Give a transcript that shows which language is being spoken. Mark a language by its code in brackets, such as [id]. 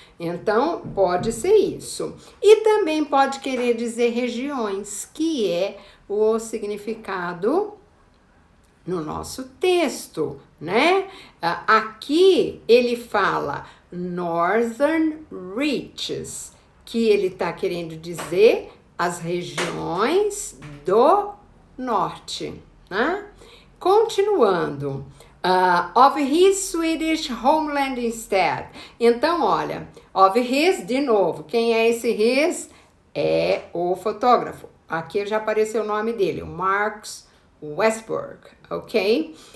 [pt] Então, pode ser isso. E também pode querer dizer regiões, que é o significado no nosso texto, né? Aqui ele fala Northern Reaches, que ele está querendo dizer as regiões do norte, né? Continuando. [en] Of his Swedish homeland instead. [pt] Então, olha, of his, de novo, quem é esse his? É o fotógrafo. Aqui já apareceu o nome dele, o Marcus Westberg, ok?